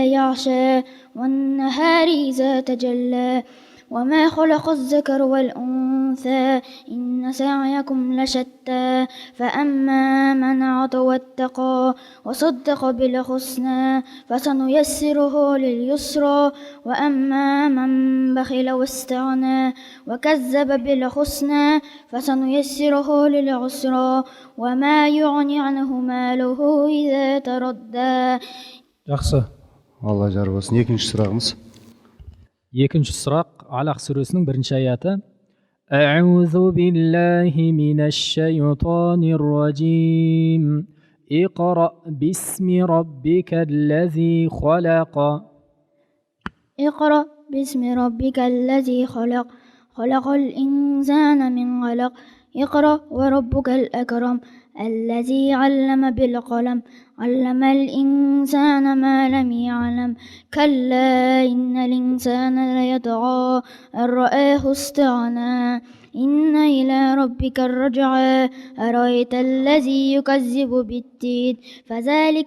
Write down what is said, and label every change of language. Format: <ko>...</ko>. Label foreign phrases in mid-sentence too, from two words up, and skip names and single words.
<ar>يغشى والنهار إذا تجلى وما خلق الذكر والأنثى إن سعيكم لشتى فأما من أعطى واتقى وصدق بالحسنى فسنيسره لليسرى وأما من بخل واستغنى وكذب بالحسنى فسنيسره للعسرى وما يغني عنه ماله إذا تردى.</ar> <kk>Жақсы. Алла жар болсын. Екінші сұрағымыз. Екінші сұрақ Алақ сүресінің бірінші аяты.</kk> <ar>أعوذ بالله من الشيطان الرجيم. اقرأ باسم ربك الذي خلق. اقرأ باسم ربك الذي خلق خلق الإنسان من علق اقرأ وربك الأكرم الذي علم بالقلم علم الإنسان ما لم يعلم كلا إن الإنسان ليطغى أن رآه استغنى إن إلى ربك الرجعى أرأيت الذي يكذب بالدين فذلك</ar>